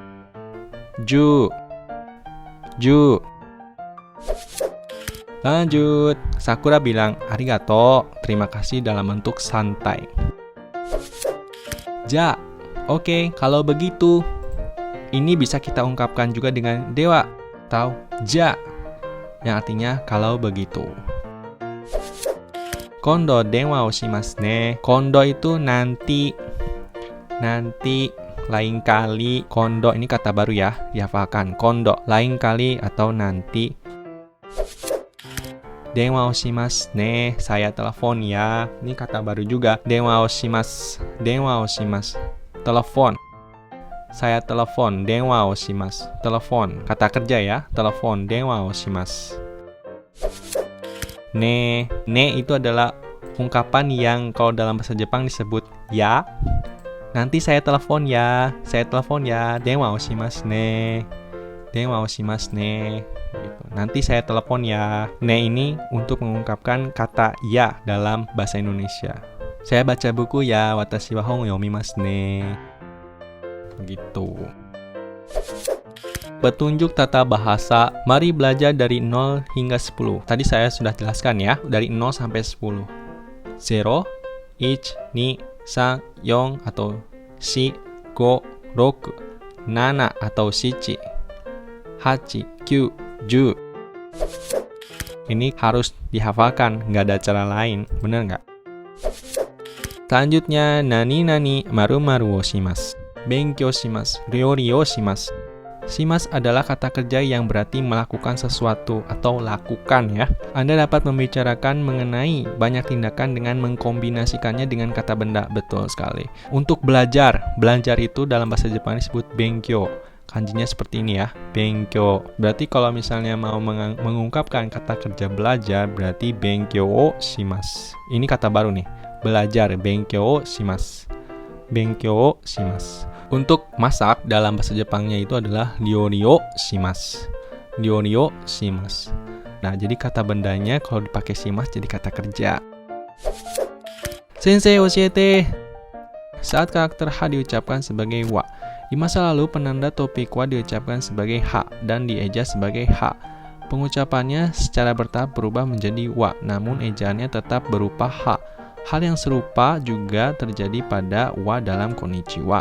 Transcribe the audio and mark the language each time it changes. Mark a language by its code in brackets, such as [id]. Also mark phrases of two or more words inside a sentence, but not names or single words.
[id] Lanjut, Sakura bilang arigato, terima kasih dalam bentuk santai. Ja, oke, kalau begitu ini bisa kita ungkapkan juga dengan dewa atau ja, yang artinya kalau begitu. [ja] 今度電話をしますね. [id] Kondo itu nanti. nanti, lain kali. Kondo ini kata baru ya, dihafalkan. Kondo, lain kali atau nanti. [ja] 電話をしますね, [id] saya telepon ya. Ini kata baru juga. [ja] 電話をします、電話をします. [id] Telepon. Saya telepon, [ja] 電話をします. [id] Telepon, kata kerja ya. Telepon, [ja] 電話をします. [id] Ne itu adalah ungkapan yang kalau dalam bahasa Jepang disebut ya. Nanti saya telepon ya, [ja] 電話をしますね、電話をしますね. Gitu. [id] Nanti saya telepon ya. Ne ini untuk mengungkapkan kata ya dalam bahasa Indonesia. Saya baca buku ya, [ja] 私は本読みますね. [id] Gitu. Petunjuk tata bahasa, mari belajar dari 0 hingga 10. Tadi saya sudah jelaskan ya, dari 0 sampai 10. 0, 1, 2, 3, 4 atau 4, 5, 6, 7 atau 7, 8, 9, 10. Ini harus dihafalkan, nggak ada cara lain, bener nggak? [ja] Selanjutnya, 何〇〇をします. 勉強します、料理をします. [id] Shimasu adalah kata kerja yang berarti melakukan sesuatu atau lakukan ya. Anda dapat membicarakan mengenai banyak tindakan dengan mengkombinasikannya dengan kata benda. Betul sekali. Untuk belajar itu dalam bahasa Jepang disebut benkyou. Kanjinya seperti ini ya, benkyou. Berarti kalau misalnya mau mengungkapkan kata kerja belajar, berarti [ja] 勉強をします. [id] Ini kata baru nih, belajar, [ja] 勉強をします. 勉強をします. [id] Untuk masak dalam bahasa Jepangnya itu adalah [ja] 料理をします. 料理をします. [id] Nah, jadi kata bendanya kalau dipakai shimasu jadi kata kerja. [ja] 先生教えて. [id] Saat karakter ha diucapkan sebagai wa. Di masa lalu, penanda topik wa diucapkan sebagai ha dan dieja sebagai ha. Pengucapannya secara bertahap berubah menjadi wa, namun ejaannya tetap berupa ha. Hal yang serupa juga terjadi pada wa dalam konnichiwa.